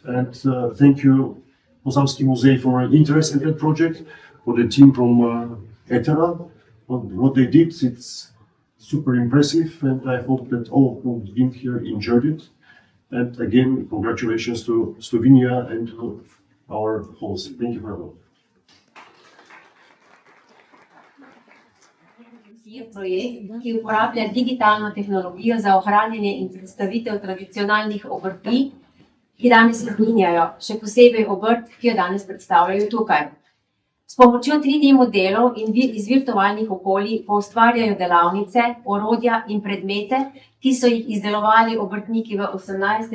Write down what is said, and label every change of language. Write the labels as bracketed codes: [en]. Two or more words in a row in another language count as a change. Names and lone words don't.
[en] And thank you, Posavski Muzej, for an interest in that project, for the team from Etera. What they did, it's super impressive, and I hope that all who've been here enjoyed it. And again, congratulations to Slovenia and to our host. Thank you very much. [sl] Projekt, ki uporablja digitalno tehnologijo za ohranjanje in predstavitev tradicionalnih obrti, ki danes izginjajo, še posebej obrt, ki jo danes predstavljajo tukaj. S pomočjo 3D modelov in iz virtualnih okolij poustvarjajo delavnice, orodja in predmete, ki so jih izdelovali obrtniki v 18.